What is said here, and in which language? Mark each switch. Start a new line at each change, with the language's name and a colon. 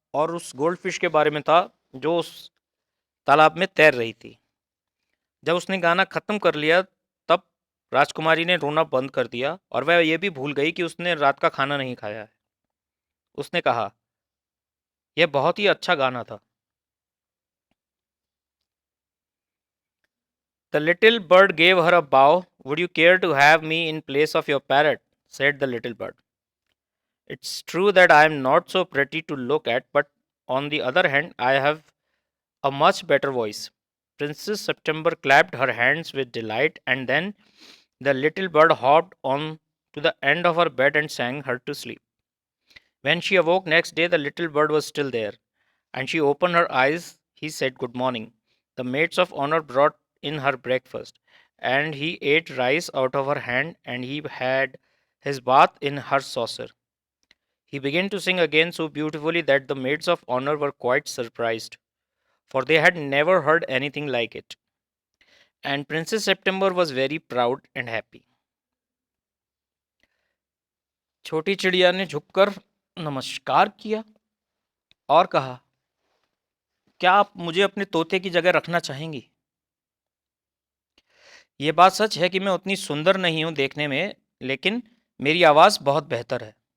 Hindi: और उस gold fish के बारे में था जो उस तालाब में तैर रही थी। जब उसने गाना खत्म कर लिया तब राजकुमारी ने रोना बंद कर दिया और वह ये भी भूल गई कि उसने रात का खाना नहीं खाया है। उसने कहा, यह बहुत ही अच्छा गाना था।
English: The little bird gave her a bow. Would you care to have me in place of your parrot? Said the little bird. It's true that I am not so pretty to look at, but on the other hand, I have a much better voice. Princess September clapped her hands with delight, and then the little bird hopped on to the end of her bed and sang her to sleep. When she awoke next day, the little bird was still there, and she opened her eyes. He said, Good morning. The maids of honor brought in her breakfast, and he ate rice out of her hand, and he had his bath in her saucer. He began to sing again so beautifully that the maids of honor were quite surprised, for they had never heard anything like it. And Princess September was very proud and happy.
Hindi: छोटी चिड़िया ने झुककर नमस्कार किया और कहा, क्या आप मुझे अपने तोते की जगह रखना चाहेंगी? ये बात सच है कि मैं उतनी सुंदर नहीं हूं देखने में, लेकिन मेरी आवाज़ बहुत बेहतर है।